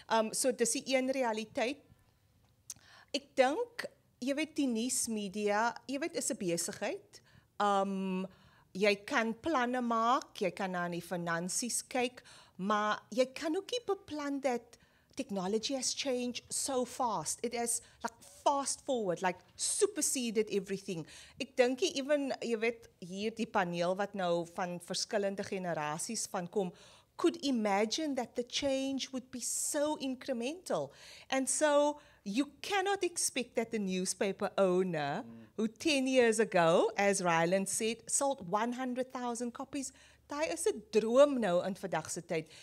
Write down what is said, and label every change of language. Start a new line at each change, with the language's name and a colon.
Afrikaans: So dis die een realiteit. Ek dink, jy weet die nuusmedia, jy weet is 'n besigheid. Jy kan planne maak, jy kan na die finansies kyk, maar jy kan ook nie beplan dat
English: technology has changed so fast. It has like fast forward, like superseded everything.
Afrikaans: Ek dink even, jy weet, hier die paneel wat nou van verskillende generasies van kom,
English: could imagine that the change would be so incremental. And so you cannot expect that the newspaper owner, who 10 years ago, as Ryland said, sold 100,000 copies,
Afrikaans: daai is 'n droom nou in vandag se tyd.